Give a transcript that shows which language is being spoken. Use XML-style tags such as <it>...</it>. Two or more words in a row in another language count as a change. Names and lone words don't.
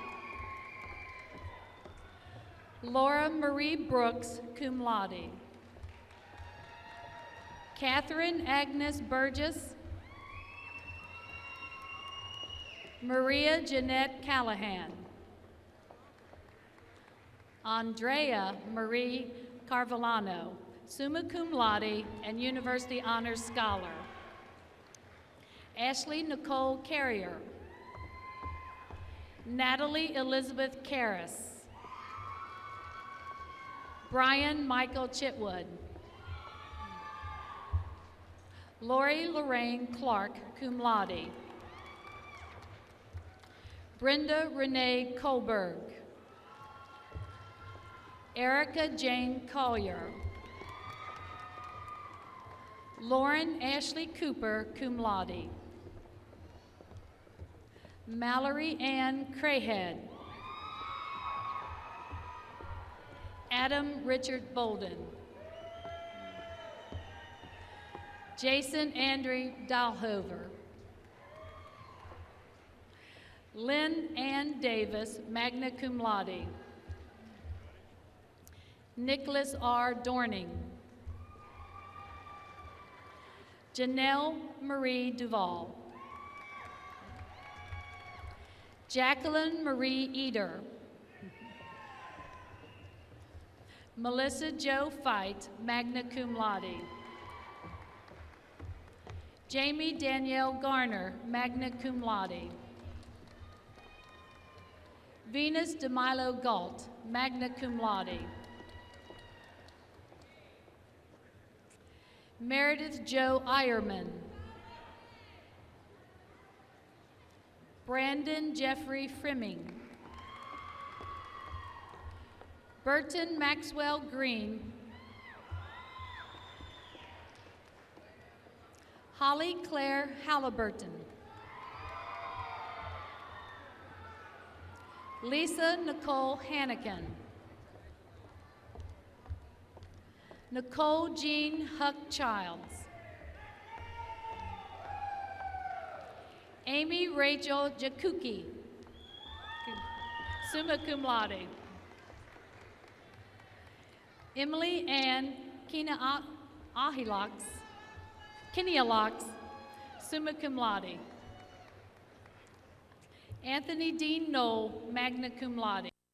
<en>Laura Marie Brooks,</en> <la>cum laude,</la> <en>Catherine Agnes Burgess, Maria Jeanette Callahan, Andrea Marie Carvellano,</en> <la>summa cum laude</la> <en>and University Honors Scholar. Ashley Nicole Carrier. Natalie Elizabeth Karras. Brian Michael Chitwood. Lori Lorraine Clark,</en> <la>cum laude.</la> <en>Brenda Renee Kohlberg. Erica Jane Collier. Lauren Ashley Cooper,</en> <la>cum laude.</la> <en>Mallory Ann Crayhead. Adam Richard Bolden. Jason Andrew Dahlhover. Lynn Ann Davis,</en> <la>magna cum laude.</la> <en>Nicholas R. Dorning. Janelle Marie Duval. Jacqueline Marie Eder. Melissa Jo Fight,</en> <la>magna cum laude.</la> <en>Jamie Danielle Garner,</en> <la>magna cum laude.</la> <en>Venus DeMilo Galt,</en> <la>magna cum laude.</la> <en>Meredith Jo Eierman. Brandon Jeffrey Frimming. Burton Maxwell Green. Holly Claire Halliburton. Lisa Nicole Hannigan. Nicole Jean Huck Childs. Amy Rachel Jakuki,</en> <la>summa cum laude.</la> <en>Emily Ann Kinialox,</en> <la>summa cum laude.</la> <en>Anthony Dean Knoll,</en> <la>magna cum laude.</la>